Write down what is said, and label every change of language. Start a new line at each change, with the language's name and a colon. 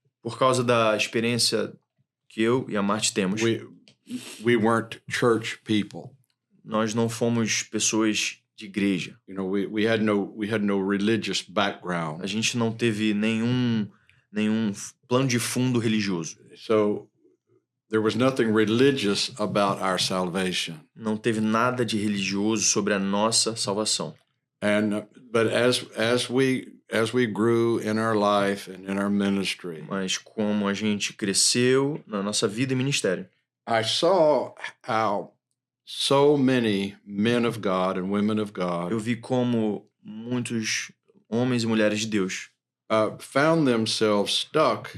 Portuguese: Por causa da experiência que eu e a Marty temos.
English: We weren't church people.
Portuguese: Nós não fomos pessoas de igreja.
English: You know, we had no religious background.
Portuguese: A gente não teve nenhum plano de fundo religioso.
English: So there was nothing religious about our salvation.
Portuguese: Não teve nada de religioso sobre a nossa salvação.
English: But as we grew in our life and in our ministry.
Portuguese: Mas como a gente cresceu na nossa vida e ministério.
English: I saw how so many men of God and women of God.
Portuguese: Eu vi como muitos homens e mulheres de Deus
English: found themselves stuck.